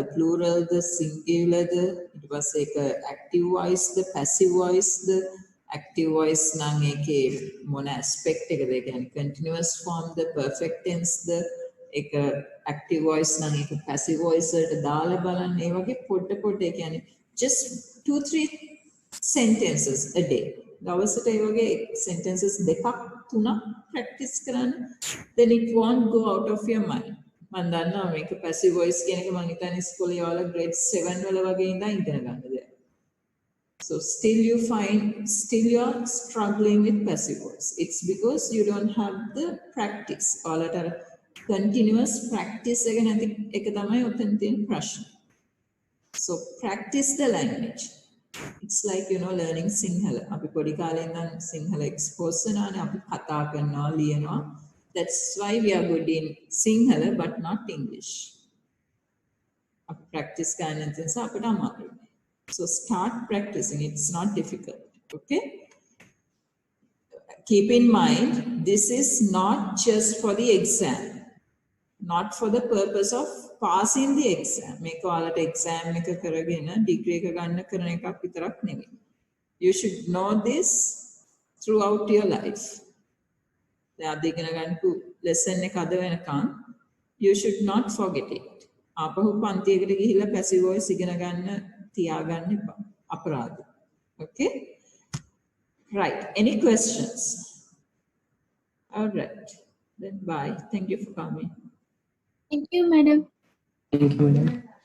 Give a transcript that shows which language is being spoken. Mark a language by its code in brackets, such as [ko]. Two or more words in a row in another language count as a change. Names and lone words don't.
[si] plural ද singular ද? ඊට පස්සේ ඒක [en] active voice [si] ද [en] passive voice [si] ද? [en] active voice [si] නම් ඒකේ මොන aspect එකද? ඒ කියන්නේ [en] continuous form [si] ද [en] perfect tense [si] ද? ඒක [en] active voice [si] නම් ඒක [en] passive voice [si] වලට දාලා බලන්න. ඒ වගේ පොඩ ඒ කියන්නේ [en] just 2-3 sentences a day. [si] දවසට ඒ වගේ sentences දෙකක් තුනක් practice කරන්න. [en] Then it won't go out of your mind. [si] මම දන්නවා මේක [en] passive voice [si] කියන එක මම හිතන්නේ ඉස්කෝලේ ඔයාලා [en] grade 7 [si] වල වගේ ඉඳන් ඉගෙන ගන්න දෙයක්. [en] So still you are struggling with passive voice. It's because you don't have the practice. [si] ඔයාලට අර [en] continuous practice [si] එක නැති එක තමයි ඔතන තියෙන ප්‍රශ්නේ. [en] So practice the language. It's like learning Sinhala. [si] අපි පොඩි කාලේ ඉඳන් Sinhala expose වෙනානේ අපි කතා කරනවා ලියනවා. [en] That's why we are good in Sinhala but not English. [si] අපි practice කරන නිසා අපිට අමාරුයි. [en] So start practicing. It's not difficult. Okay? Keep in mind, this is not just for the exam. Not for the purpose of passing the exam. [si] මේක ඔයාලට exam එක කරගෙන degree එක ගන්න කරන එකක් විතරක් නෙමෙයි. [en] You should know this throughout your life. [si] දැන් අද ඉගෙන ගන්නපු lesson එක අද වෙනකන් [en] you should not forget it. [si] ආපහු පන්තියකට ගිහිල්ලා [en] passive voice [si] ඉගෙන ගන්න තියාගන්න එපා. අපරාධ. [en] Okay? Right. Any questions? All right. Then bye. Thank you for coming. Thank you, madam. Thank you, madam.